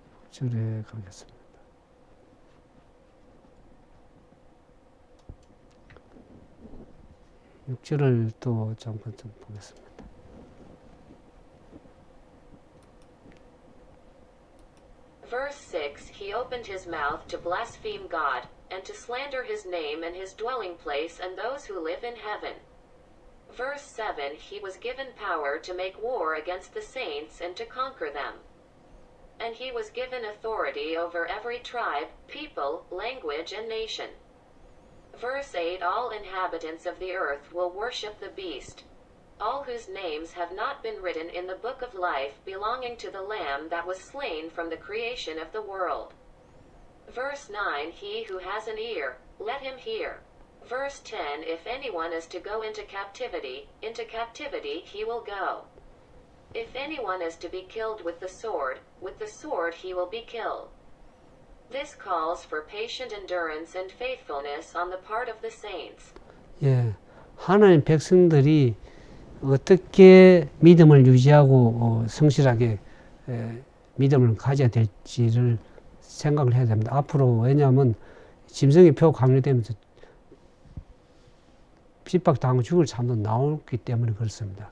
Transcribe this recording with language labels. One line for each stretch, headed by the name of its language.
Korean: 6절에 가겠습니다. 6절을 또 잠깐 좀 보겠습니다.
English: Verse 6 He opened his mouth to blaspheme God, and to slander his name and his dwelling place and those who live in heaven. Verse 7 He was given power to make war against the saints and to conquer them. And he was given authority over every tribe, people, language, and nation. Verse 8 All inhabitants of the earth will worship the beast, all whose names have not been written in the book of life belonging to the Lamb that was slain from the creation of the world. Verse 9 He who has an ear, let him hear. Verse 10 If anyone is to go into captivity he will go. If anyone is to be killed with the sword he will be killed. This calls for patient endurance and faithfulness on the part of the saints.
Korean: 예, 하나님 백성들이 어떻게 믿음을 유지하고 성실하게 믿음을 가져야 될지를 생각을 해야 됩니다. 앞으로 왜냐하면 짐승의 표 강요되면서 핍박당하고 죽을 삶도 나오기 때문에 그렇습니다.